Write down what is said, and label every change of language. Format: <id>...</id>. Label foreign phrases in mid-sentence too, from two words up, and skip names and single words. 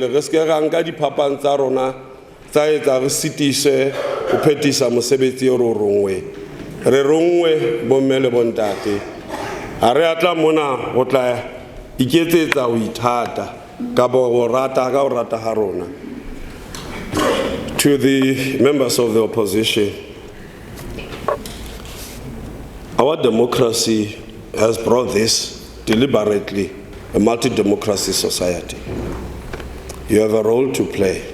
<st>Re se ke ra nka diphapang tsa rona tsa etsa re sitise ho phethisa mosebetsi o rongwe. Re rongwe bomme le bontate. Ha re atla mona ho tla iketsetsa ho ithata ka bo ho rata ha rona.</st> <en>To the members of the opposition, our democracy has brought this deliberately, a multi-democracy society. You have a role to play.</en>